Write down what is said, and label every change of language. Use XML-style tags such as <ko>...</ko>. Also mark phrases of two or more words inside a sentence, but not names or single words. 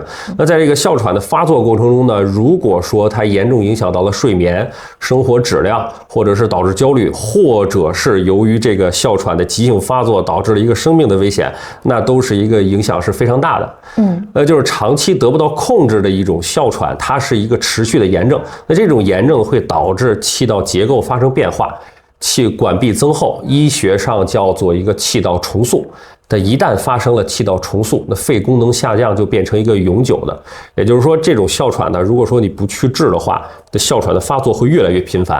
<zh>那在這個哮喘的發作過程中呢，如果說它嚴重影響到了睡眠、生活質量，或者是導致焦慮，或者是由於這個哮喘的急性發作導致了一個生命的危險，那都是一個影響是非常大的。就是長期得不到控制的一種哮喘，它是一個持續的炎症。那這種炎症會導致氣道結構發生變化，氣管壁增厚，醫學上叫做一個氣道重塑。但一旦發生了氣道重塑，那肺功能下降就變成一個永久的。也就是說，這種哮喘呢，如果說你不去治的話，這哮喘的發作會越來越頻繁。</zh>